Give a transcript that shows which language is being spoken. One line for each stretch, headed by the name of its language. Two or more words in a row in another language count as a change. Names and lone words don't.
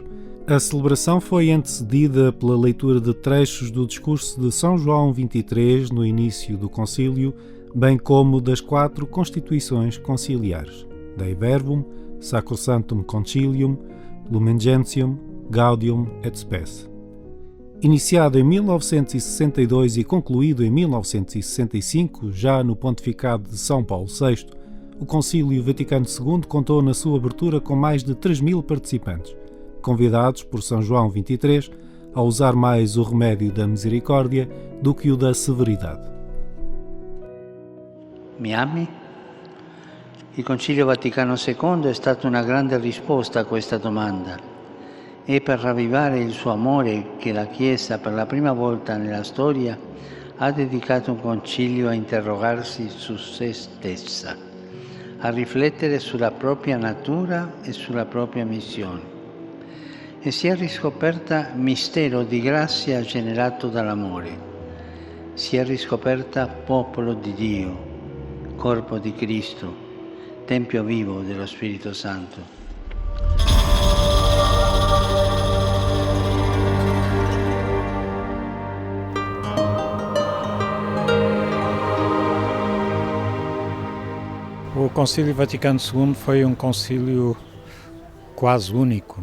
Portuguese: A celebração foi antecedida pela leitura de trechos do discurso de São João XXIII no início do concílio, bem como das 4 constituições conciliares: Dei Verbum, Sacrosanctum Concilium, Lumen Gentium, Gaudium et Spes. Iniciado em 1962 e concluído em 1965, já no pontificado de São Paulo VI, o Concílio Vaticano II contou na sua abertura com mais de 3.000 participantes, convidados por São João XXIII a usar mais o remédio da misericórdia do que o da severidade.
Italian: Mi ami? Il Concilio Vaticano II è stata una grande risposta a questa domanda. È per ravvivare il suo amore che la Chiesa, per la prima volta nella storia, ha dedicato un concilio a interrogarsi su se stessa, a riflettere sulla propria natura e sulla propria missione. E si è riscoperta mistero di grazia generato dall'amore. Si è riscoperta popolo di Dio, corpo di Cristo, tempio vivo dello Spirito Santo.
Portuguese: O Concílio Vaticano II foi um concílio quase único